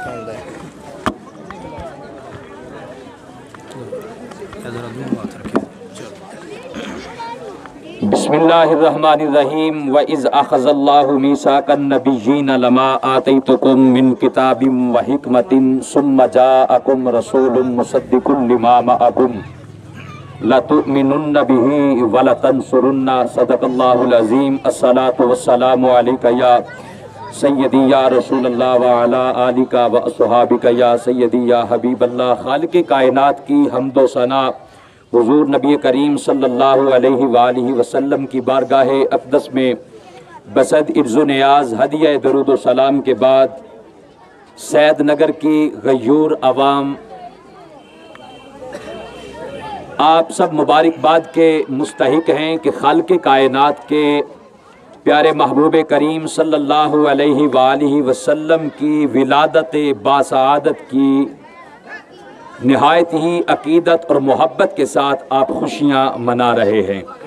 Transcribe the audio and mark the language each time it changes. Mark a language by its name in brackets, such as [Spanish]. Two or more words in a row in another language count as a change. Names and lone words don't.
[Urdu] ذرا دور بات رکھیں [Arabic] بسم الله الرحمن الرحيم وإذ أخذ الله ميثاق النبيين لما آتيتكم من كتاب وحكمة ثم جاءكم رسول مصدق لما معكم لتؤمنن به ولتنصرنه صدق الله العظيم. الصلاة والسلام عليك يا سيدي يا رسول الله وعلى آلك وأصحابك يا سيدي يا حبيب الله. [Urdu] خالقِ کائنات کی حمد و ثنا حضور نبی کریم [Arabic] صلى الله عليه وآله وسلم [Urdu] کی بارگاہ اقدس میں بصد عجز و نیاز ہدیہ درود و سلام کے بعد سید نگر کی غیور عوام آپ سب مبارکباد کے مستحق ہیں کہ خالقِ کائنات کے پیارے محبوب کریم [Arabic] صلى الله عليه وآله وسلم [Urdu] کی ولادت باسعادت کی نہایت ہی عقیدت اور محبت کے ساتھ آپ خوشیاں منا رہے ہیں.